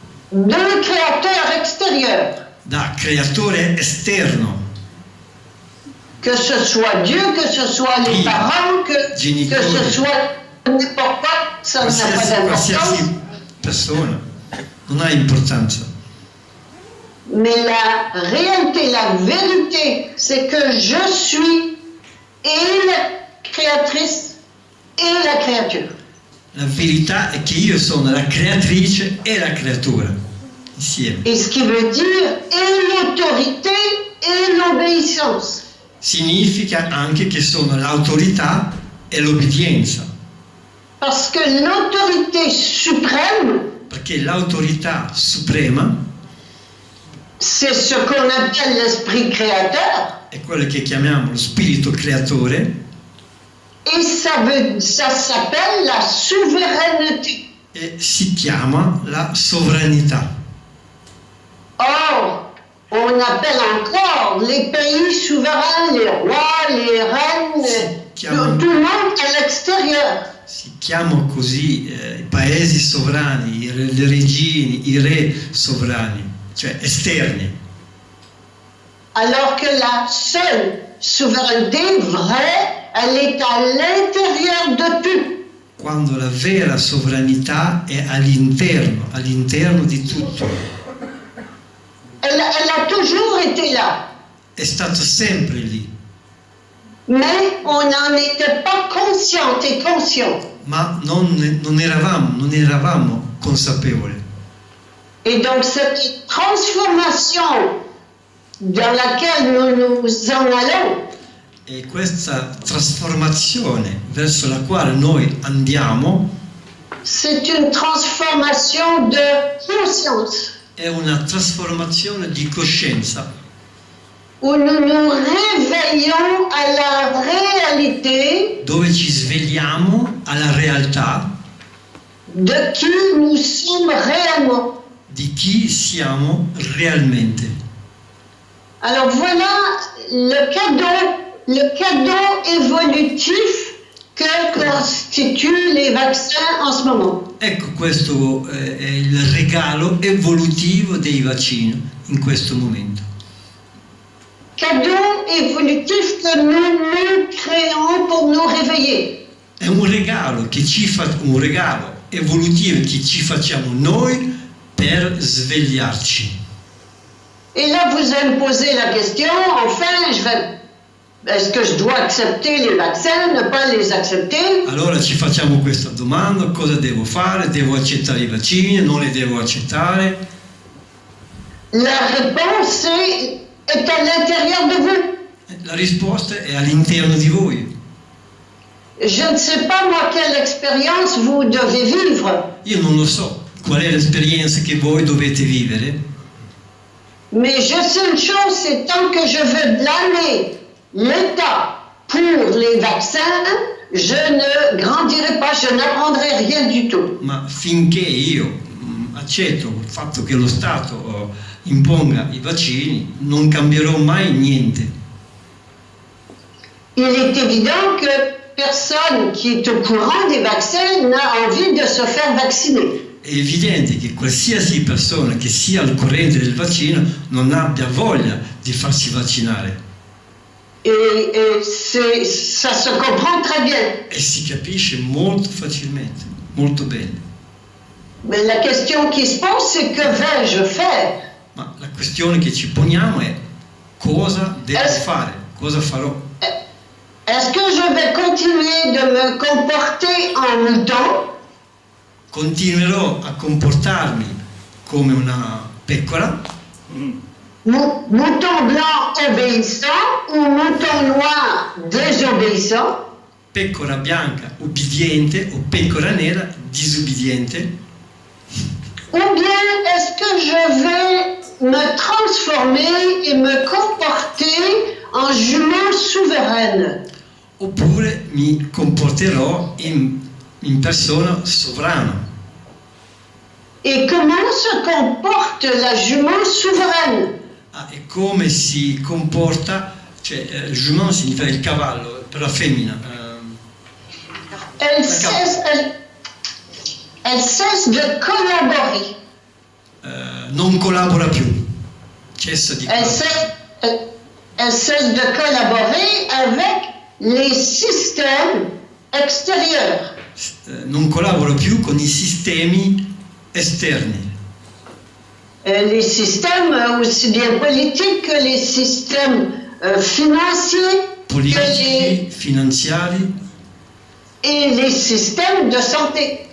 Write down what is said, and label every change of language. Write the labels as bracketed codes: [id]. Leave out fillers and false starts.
[fr] D'un créateur extérieur. [it] da creatore esterno, [fr] Que ce soit Dieu, que ce soit les [it] Dio, [fr] parents, que [it] genitori, [fr] ce soit n'importe quoi, ça n'a pas d'importance. [it] qualsiasi persona, non ha importanza. [fr] Mais la réalité, la vérité, c'est que je suis et la créatrice et la créature. [it] La verità è che io sono la creatrice e la creatura, insieme. [fr] Et ce qui veut dire et l'autorité et l'obéissance. [it] Significa anche che sono l'autorità e l'obbedienza, [fr] Parce que l'autorité suprême, [it] perché l'autorità suprema [fr] c'est ce qu'on appelle l'esprit créateur. [it] è quello che chiamiamo lo spirito creatore [fr] Et ça s'appelle la souveraineté. [it] e si chiama la sovranità. [fr] Or, on appelle encore les pays souverains, les rois, les reines, tout le monde à l'extérieur. [it] Si chiamano così i paesi sovrani, le regine, i re sovrani, cioè esterni. [fr] Alors que la seule souveraineté vraie, elle est à l'intérieur de tout. [it] Quando la vera sovranità è all'interno di tutto. [fr] Elle a toujours été là. [it] È stato sempre lì, [fr] Mais on n'en était pas consciente et conscient. [it] ma non eravamo consapevoli. [fr] Et donc cette transformation dans laquelle nous en allons, [it] E questa trasformazione verso la quale noi andiamo [fr] c'est une transformation de conscience, [it] è una trasformazione di coscienza, [fr] où nous nous réveillons à la réalité [it] dove ci svegliamo alla realtà [fr] de qui nous sommes réellement. [it] di chi siamo realmente. [fr] Alors voilà le cadeau évolutif que constituent les vaccins en ce moment. [it] Ecco, questo è il regalo evolutivo dei vaccini in questo momento. [fr] Cadeau évolutif que nous créons pour nous réveiller. [it] È un regalo un regalo evolutivo che ci facciamo noi per svegliarci. [fr] Et là, vous allez me poser la question, enfin, est-ce que je dois accepter les vaccins, ne pas les accepter? [it] Allora ci facciamo questa domanda: cosa devo fare? Devo accettare i vaccini? Non li devo accettare? [fr] La réponse est à l'intérieur de vous. [it] La risposta è all'interno di voi. [fr] Je ne sais pas, moi, quelle expérience vous devez vivre, [it] Io non lo so qual è l'esperienza che voi dovete vivere, [fr] mais je sais une chose, c'est tant que je veux blâmer l'État pour les vaccins, je ne grandirai pas, je n'apprendrai rien du tout. [it] ma finché io accetto il fatto che lo Stato imponga i vaccini, non cambierò mai niente. [fr] Il est évident que personne qui est au courant des vaccins n'a envie de se faire vacciner. [it] È evidente che qualsiasi persona che sia al corrente del vaccino non abbia voglia di farsi vaccinare. [fr] Et ça se comprend très bien. [it] E si capisce molto facilmente, molto bene. [fr] Mais la question qui se pose, c'est que vais-je faire? [it] Ma la questione che ci poniamo è: cosa devo fare? Cosa farò? [fr] Est-ce que je vais continuer de me comporter en mouton? [it] Continuerò a comportarmi come una pecora, [fr] Mouton blanc obéissant ou mouton noir désobéissant? [it] pecora bianca ubbidiente o pecora nera disobbediente, [fr] Ou bien est-ce que je vais me transformer et me comporter en jument souveraine? [it] oppure mi comporterò in persona sovrana. [fr] Et comment se comporte la jument souveraine? [it] E come si comporta, cioè jument significa il cavallo, per la femmina. [fr] Elle cesse de collaborer. [it] Non collabora più, cessa di [fr] Elle cesse de collaborer avec les systèmes extérieurs. [it] non collabora più con i sistemi esterni, [fr] Les systèmes aussi bien politiques que les systèmes financiers [it] politici, finanziari [fr] et les systèmes de santé.